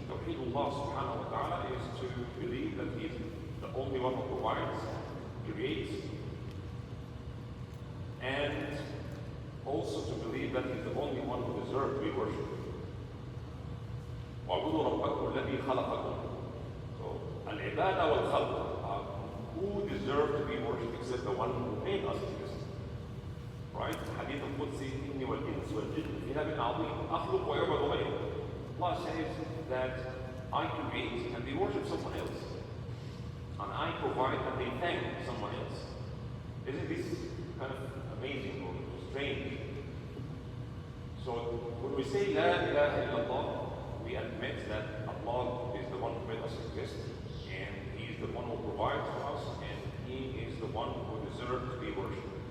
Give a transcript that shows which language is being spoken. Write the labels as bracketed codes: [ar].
[en] Tawheed Allah subhanahu wa ta'ala is to believe that He is the only one who provides, creates, and also to believe that He is the only one who deserves to be worshipped. [ar] وَاعْبُدُوا رَبَّكُمُ الَّذِي خَلَقَكُمْ. So, al-ibadah wal-khalq. [en] Who deserves to be worshipped except the one who made us exist? Right? [ar] Hadith al-Qudsi, إِنِّي وَالْإِنسِ وَالْجِنِّ فِي كِتَابٍ عَظِيمٍ أَخْلُقُ وَيُعْبَدُ غَيْرُي. [en] Allah says that I create and they worship someone else. And I provide and they thank someone else. Isn't this kind of amazing or strange? So when we say La ilaha illallah, we admit that Allah is the one who made us exist, and He is the one who provides for us, and He is the one who deserves to be worshipped.